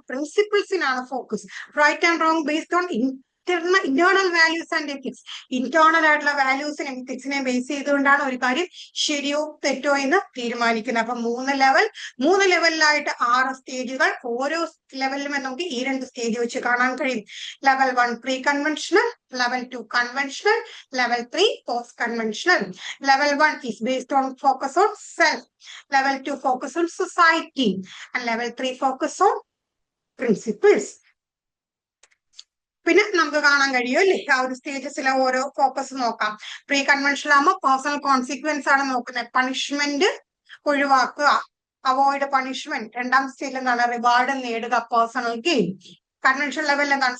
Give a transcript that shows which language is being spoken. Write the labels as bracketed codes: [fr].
[ml] പ്രിൻസിപ്പിൾസിനാണ് focus. [en] Right and wrong based on internal values and ethics. [ml] Internal ആയിട്ടുള്ള വാല്യൂസിനെ എത്തിക്സിനെ base ചെയ്തുകൊണ്ടാണ് ഒരു കാര്യം ശരിയോ തെറ്റോ എന്ന് തീരുമാനിക്കുന്നത്. അപ്പൊ 3 ലെവലിലായിട്ട് 6 സ്റ്റേജുകൾ. ഓരോ ലെവലിലും നമുക്ക് ഈ 2 സ്റ്റേജ് വെച്ച് കാണാൻ കഴിയും. [en] Level 1 pre conventional, level 2 conventional, level 3 post conventional. Level 1 is based on focus on self, level 2 focus on society, and level 3 focus on principles. [ml] പിന്നെ നമുക്ക് കാണാൻ കഴിയും അല്ലേ, ആ ഒരു സ്റ്റേജസിലെ ഓരോ ഫോക്കസ് നോക്കാം. പ്രീ കൺവെൻഷണൽ ആകുമ്പോൾ പേഴ്സണൽ കോൺസിക്വൻസ് ആണ് നോക്കുന്നത്, പണിഷ്മെന്റ് ഒഴിവാക്കുക, [en] Avoid punishment. [ml] രണ്ടാം സ്റ്റേജിൽ എന്താണ്? റിവാർഡ് നേടുക, [en] Personal gain. [ml] കൺവെൻഷൻ ലെവലിൽ എന്താണ്?